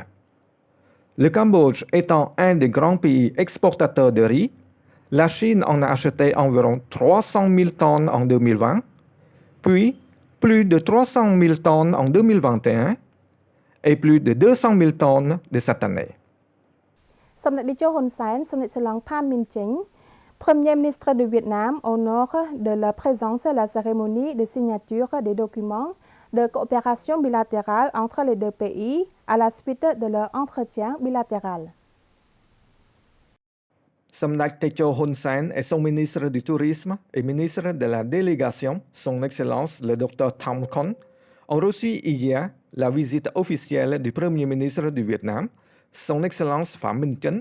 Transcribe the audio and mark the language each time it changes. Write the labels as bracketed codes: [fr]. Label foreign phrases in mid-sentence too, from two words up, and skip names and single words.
[fr] Le Cambodge étant un des grands pays exportateurs de riz, la Chine en a acheté environ 300 000 tonnes en 2020, puis plus de 300 000 tonnes en 2021 et plus de 200 000 tonnes de cette année. សម្ដេចតេជោ ហ៊ុន សែន សម្ដេចស្លង់ ផាន មីន ចេង Premier ministre de Vietnam honore de la présence la cérémonie de signature des documents de coopération bilatérale entre les deux pays à la suite de leur entretien bilatéral. Samdak Techo Hun Sen et son ministre du Tourisme et ministre de la Délégation, son Excellence le Dr Tham Con, ont reçu hier la visite officielle du Premier ministre du Vietnam, son Excellence Pham Minh Chinh.